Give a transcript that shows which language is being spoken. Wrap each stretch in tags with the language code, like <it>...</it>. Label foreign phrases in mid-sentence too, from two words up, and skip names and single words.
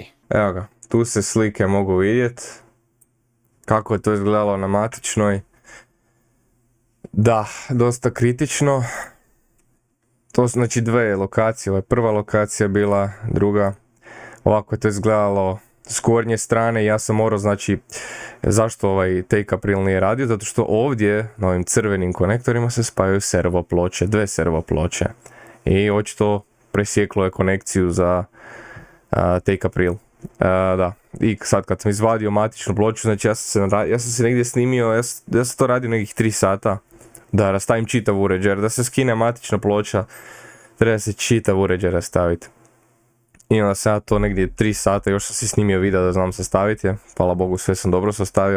<bs>Evo ga, tu se slike mogu vidjeti kako je to izgledalo na matičnoj. Da, dosta kritično. To su znači dve lokacije, ovo je prva lokacija bila, druga. Ovako je to izgledalo s gornje strane. Ja sam morao, znači, zašto ovaj</bs> <en>take up reel</en> <bs>nije radio? Zato što ovdje na ovim crvenim konektorima se spajaju servo ploče, dve servo ploče. I očito presjeklo je konekciju za</bs> <en>take up reel.</en> <bs>Da, i sad kad sam izvadio matičnu ploču, znači ja sam se negdje snimio, ja sam to radio nekih 3 sata. Da rastavim čitav uređaj, jer da se skine matična ploča, treba se čitav uređaj rastaviti. I onda sam ja to negdje 3 sata, još sam si snimio video da znam sastaviti, hvala Bogu sve sam dobro sastavio.</bs>